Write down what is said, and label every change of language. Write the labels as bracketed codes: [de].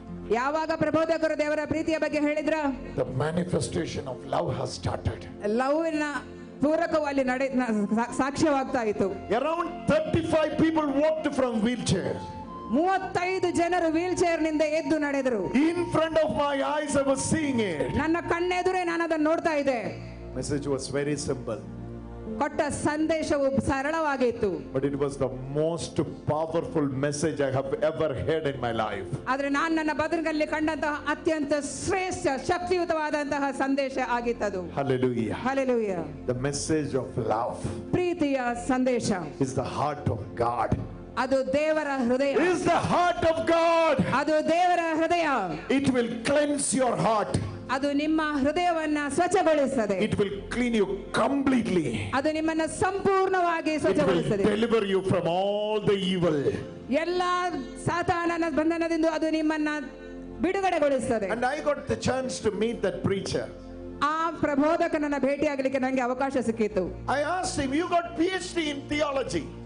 [kn] ಯಾವಾಗ ಪ್ರಬೋಧಕರು ದೇವರ ಪ್ರೀತಿಯ ಬಗ್ಗೆ ಹೇಳಿದ್ರ, [en] the manifestation of love has started. [kn] ಲವ್ವಿನ ಪೂರಕವು ಅಲ್ಲಿ ಸಾಕ್ಷ್ಯವಾಗ್ತಾ ಇತ್ತು. [en] Around 35 people walked from wheelchair. [kn] 35 ಜನರು ವೀಲ್ ಚೇರ್ ನಿಂದ ಎದ್ದು ನಡೆದರು. [en] In front of my eyes I was seeing it. [kn] ನನ್ನ ಕಣ್ಣೆದುರೇ ನಾನು ಅದನ್ನು ನೋಡ್ತಾ ಇದ್ದೆ. [en] Message was very simple. [kn] ಕೊಟ್ಟ ಸಂದೇಶವು ಸರಳವಾಗಿತ್ತು. [en] But it was the most powerful message I have ever heard in my life. [kn] ಆದ್ರೆ ನಾನು ನನ್ನ ಬದುಕಿನಲ್ಲಿ ಕಂಡಂತಹ ಅತ್ಯಂತ ಶ್ರೇಷ್ಠ ಶಕ್ತಿಯುತವಾದಂತಹ ಸಂದೇಶ ಆಗಿತ್ತದು. [en] Hallelujah. Hallelujah. The message of love [kn] ಪ್ರೀತಿಯ ಸಂದೇಶ [en] is the heart of God. [kn] ಅದು ದೇವರ ಹೃದಯ. [en] Is the heart of God. [kn] ಅದು ದೇವರ ಹೃದಯ. [en] It will cleanse your heart. [kn] ಅದು ನಿಮ್ಮ ಹೃದಯವನ್ನ ಸ್ವಚ್ಛಗೊಳಿಸುತ್ತದೆ. [en] It will clean you completely. [kn] ಅದು ನಿಮ್ಮನ್ನ ಸಂಪೂರ್ಣವಾಗಿ [en] It will [kn] ಸ್ವಚ್ಛಗೊಳಿಸುತ್ತದೆ. [en] deliver you from all the evil. [kn] ಎಲ್ಲಾ ಸಾತಾನನ ಬಂಧನದಿಂದ ಅದು ನಿಮ್ಮನ್ನ ಬಿಡುಗಡೆಗೊಳಿಸುತ್ತದೆ. [en] And I got the chance to meet that preacher. [kn] ಆ ಪ್ರಬೋಧಕನನ್ನ ಭೇಟಿಯಾಗಲಿಕ್ಕೆ ನನಗೆ ಅವಕಾಶ ಸಿಕ್ಕಿತು. [en] I asked him, you got PhD in theology.